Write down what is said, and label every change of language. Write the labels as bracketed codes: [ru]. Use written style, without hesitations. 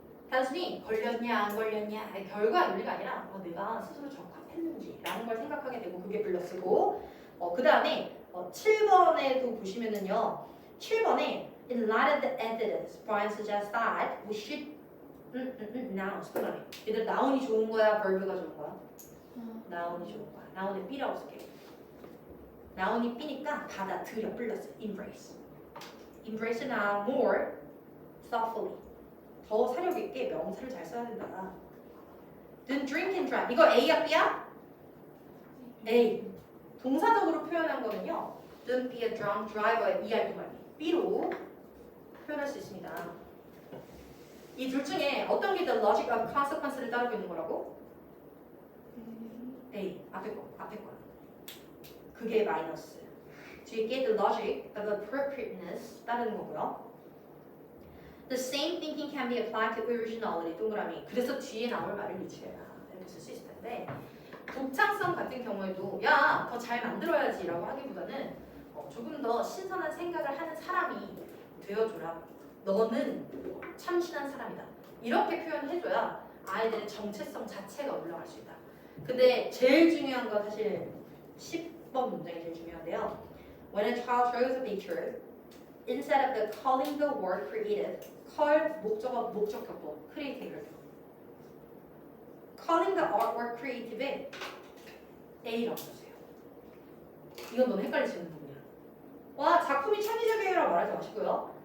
[ko] 단순히 걸렸냐 안 걸렸냐 결과 논리가 아니라 내가 스스로 적합했는지라는 걸 생각하게 되고 그게 플러스고 그 다음에 7번에도 보시면은요 7번에 [en] in light of the evidence Brian suggests that we should now [ko] 얘들 noun이 좋은 거야 verb가 좋은 거야? noun이 좋은 거야. noun에 B라고 쓸게. noun이 B니까 받아들여 플러스 embrace. [en] embrace now more thoughtfully. [ko] 더 사력 있게 명사를 잘 써야 된다. [en] Don't drink and drive. [ko] 이거 A야 B야? [en] A. [ko] 동사적으로 표현한 거는요. [en] Don't be a drunk driver의 ER 동아리 [ko] B로 표현할 수 있습니다. 이 둘 중에 어떤 게 [en] the logic of consequence [ko] 를 따르고 있는 거라고? A. 앞에 거. 그게 마이너스. 뒤에 게 [en] the logic of appropriateness [ko] 따르는 거고요. [en] The same thinking can be applied to originality. [ko] 동그라미. 그래서 뒤에 나올 말을 유추해라. 이렇게 쓸 수 있을 텐데 독창성 같은 경우에도 야, 더 잘 만들어야지 라고 하기보다는 조금 더 신선한 생각을 하는 사람이 되어줘라. 너는 참신한 사람이다. 이렇게 표현해줘야 아이들의 정체성 자체가 올라갈 수 있다. 근데 제일 중요한 건 사실 10번 문장이 제일 중요한데요. [en] When a child shows a picture, instead of the calling the word creative, call [ko] 목적어 목적격보 [en] creative. Calling the artwork creative에 [ko] A라고 써주세요. 이건 너무 헷갈리시는 부분이야. 와, 작품이 창의적이라고 말하지 마시고요.